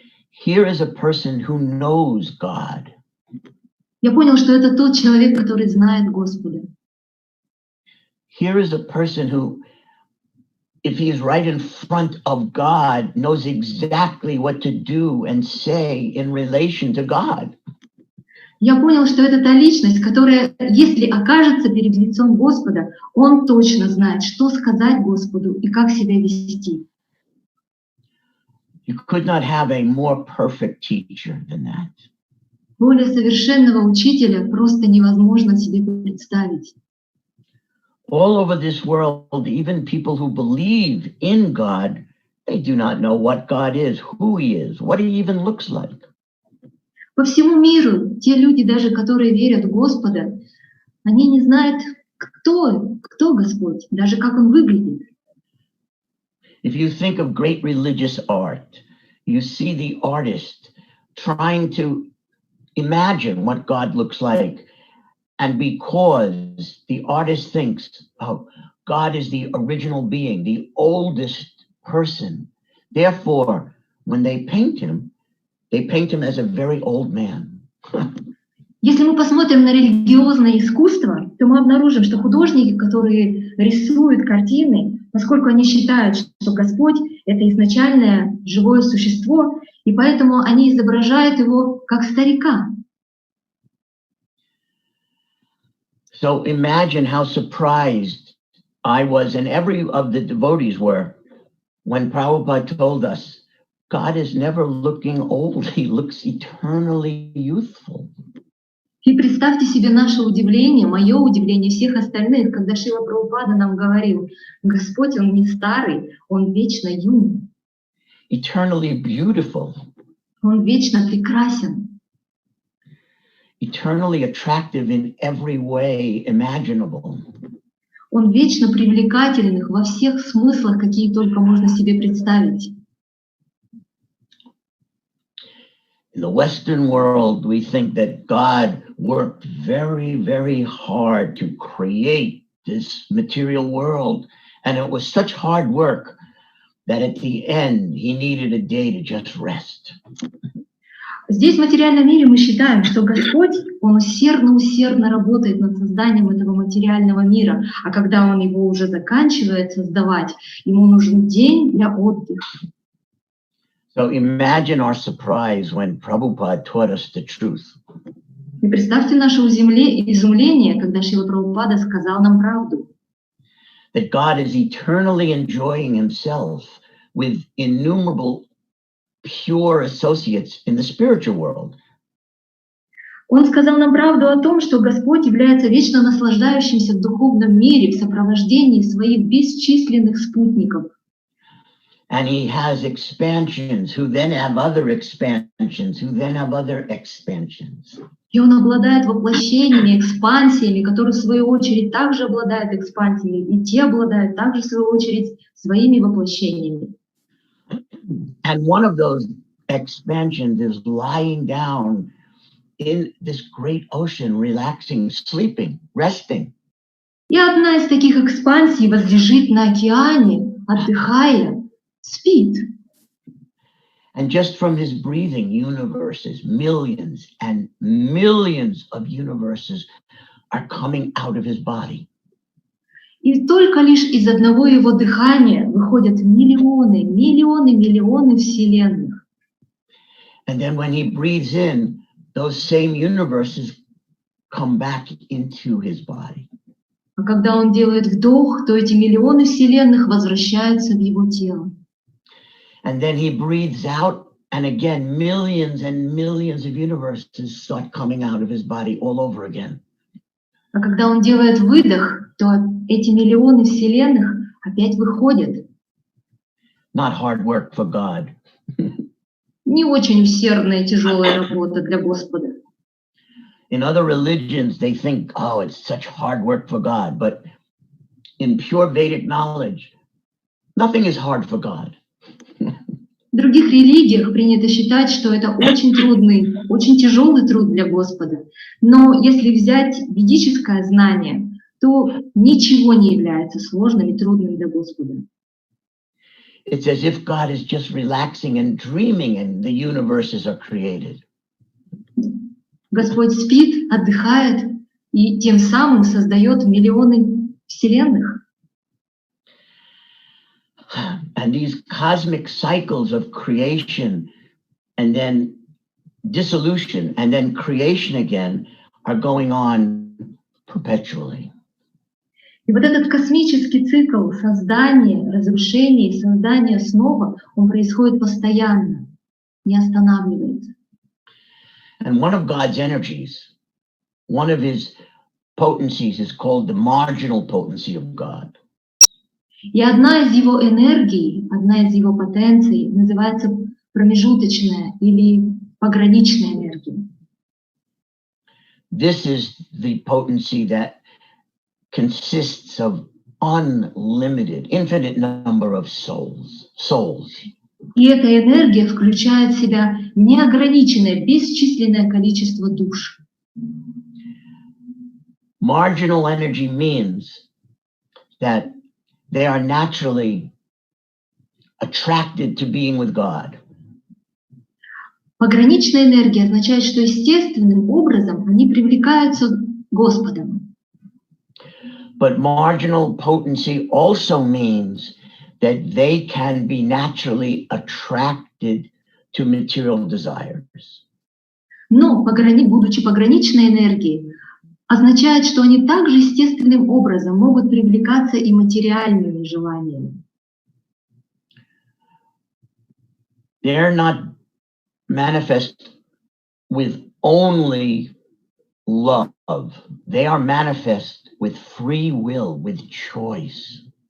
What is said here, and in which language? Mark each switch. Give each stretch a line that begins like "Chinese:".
English: Here is a person who knows God.
Russian: Я понял, что это тот человек, который знает Господа.
English: Here is a person who, if he is right in front of God, knows exactly what to do and say in relation to God.
Russian: Я понял, что это та личность, которая, если окажется перед лицом Господа, он точно знает, что сказать Господу и как себя вести.
English: You could not have a more perfect teacher than that.
Russian: Более совершенного учителя просто невозможно себе представить.
English: All over this world, even people who believe in God, they do not know what God is, who he is, what he even looks like.
Russian: По всему миру те люди, даже которые верят в Господа, они не знают, кто Господь, даже как Он выглядит.
English: If you think of great religious art, you see the artist trying to imagine what God looks like. And because the artist thinks, oh, God is the original being, the oldest person, therefore, when they paint him as a very old man.
Russian: Если мы посмотрим на религиозное искусство, то мы обнаружим, что художники, которые рисуют картины, поскольку они считают, что Господь — это изначальное живое существо, и поэтому они изображают его как старика.
English: So imagine how surprised I was, and every of the devotees were, when Prabhupada told us, God is never looking old, he looks eternally youthful.
Russian: И представьте себе наше удивление, мое удивление всех остальных, когда Шрила Прабхупада нам говорил, Господь, Он не старый, Он вечно юный.
English: Eternally beautiful.
Russian: Он вечно прекрасен.
English: Eternally attractive in every way imaginable.
Russian: Он вечно привлекательный во всех смыслах, какие только можно себе представить.
English: In the Western world, we think that God worked very, very hard to create this material world. And it was such hard work that at the end, he needed a day to just rest.
Russian: Здесь, в материальном мире, мы считаем, что Господь, Он усердно работает над созданием этого материального мира, а когда Он его уже заканчивает создавать, ему нужен день для отдыха.
English: So imagine our surprise when Prabhupada taught us the truth.
Russian: И представьте наше изумление, когда Шрила Прабхупада сказал нам правду.
English: That God is eternally enjoying himself with innumerable pure associates in the spiritual world.
Russian: Он сказал нам правду о том, что Господь является вечно наслаждающимся в духовном мире в сопровождении своих бесчисленных спутников.
English: And he has expansions who then have other expansions, who then have other expansions.
Russian: И он обладает воплощениями, экспансиями, которые в свою очередь также обладают экспансиями, и те обладают также в свою очередь своими воплощениями.
English: And one of those expansions is lying down in this great ocean, relaxing, sleeping, resting.
Russian: И одна из таких экспансий возлежит на океане, отдыхая, спит.
English: And just from his breathing, universes, millions and millions of universes are coming out of his body.
Russian: И только лишь из одного его дыхания выходят миллионы, миллионы, миллионы вселенных.
English: And then when he breathes in, those same universes come back into his body.
Russian: А когда он делает вдох, то эти миллионы вселенных возвращаются в его тело.
English: And then he breathes out, and again, millions and millions of universes start coming out of his body all over again.
Russian: А когда он делает выдох, то эти миллионы вселенных опять выходят.
English: Not hard work for God.
Russian: Не очень усердная и тяжелая работа для Господа.
English: In other religions, they think, oh, it's such hard work for God. But in pure Vedic knowledge, nothing is hard for God.
Russian: В других религиях принято считать, что это очень трудный, очень тяжелый труд для Господа. Но если взять ведическое знание, то ничего не является сложным и трудным для Господа.
English: It's as if God is just relaxing and dreaming and the universes are created.
Russian: Господь спит, отдыхает и тем самым создает миллионы вселенных.
English: And these cosmic cycles of creation and then dissolution and then creation again are going on perpetually.
Russian: И вот этот космический цикл создания, разрушения и создания снова, он происходит постоянно, не останавливается.
English: And one of God's energies, one of his potencies is called the marginal potency of God.
Russian: И одна из его энергий, одна из его потенций называется промежуточная или пограничная энергия.
English: This is the potency that consists of unlimited, infinite number of souls.
Russian: И эта энергия включает в себя неограниченное, бесчисленное количество душ.
English: Marginal energy means that they are naturally attracted to being with God.
Russian: Пограничная энергия означает, что естественным образом они привлекаются Господом.
English: But marginal potency also means that they can be naturally attracted to material desires.
Russian: Но, будучи пограничной энергией, означает, что они также естественным образом могут привлекаться и материальными желаниями.
English: They're not manifest with only love. They are manifest with free will, with choice.